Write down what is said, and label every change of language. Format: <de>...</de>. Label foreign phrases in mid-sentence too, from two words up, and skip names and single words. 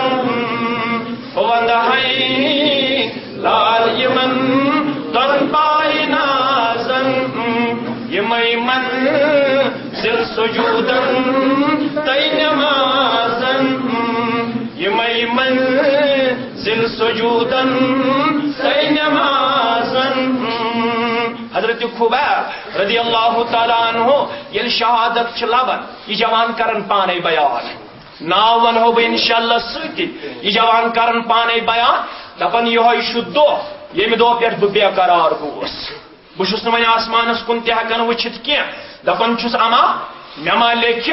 <ks>بہٕ ونٛدٕ ہے لال یمن دۄن پایہِ نازن یِمے منزل سجوٗدن تَے نمازن یِمے منزل سجوٗدن تَے نمازن حضرت خبیب</ks> <ar>رضی اللہ تعالیٰ عنہ</ar> <ks>ییٚلہِ شہادت چھِ لبان یہِ جوان کرن پانے بیان ناو ونہو بہٕ انشاءاللہ سۭتی یہِ جوان کرن پانے بیان دپان یِہوے چھُ دۄہ ییٚمہِ دۄہ پٮ۪ٹھ بہٕ بے قرار گوس بہٕ چھُس نہٕ وۄنۍ آسمانس کُن تہِ ہٮ۪کان وٕچھِتھ کینٛہہ دپان چھُس اما مےٚ ما لیکھِ</ks>